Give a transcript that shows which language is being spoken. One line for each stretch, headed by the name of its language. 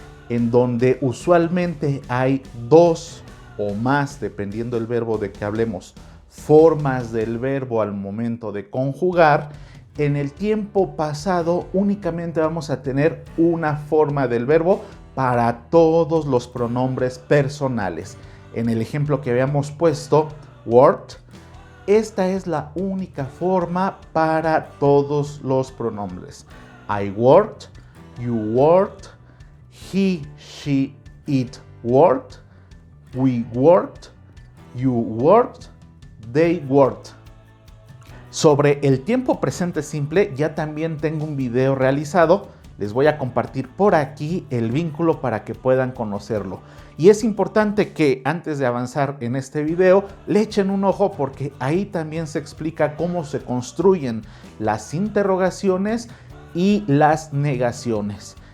Spanish: en donde usualmente hay dos o más, dependiendo del verbo de que hablemos, formas del verbo al momento de conjugar, en el tiempo pasado únicamente vamos a tener una forma del verbo para todos los pronombres personales. En el ejemplo que habíamos puesto, worked, esta es la única forma para todos los pronombres.
English: I worked, you worked, he, she, it worked, we worked, you worked, they worked.
Spanish: Sobre el tiempo presente simple ya también tengo un video realizado. Les voy a compartir por aquí el vínculo para que puedan conocerlo. Y es importante que antes de avanzar en este video le echen un ojo, porque ahí también se explica cómo se construyen las interrogaciones y las negaciones.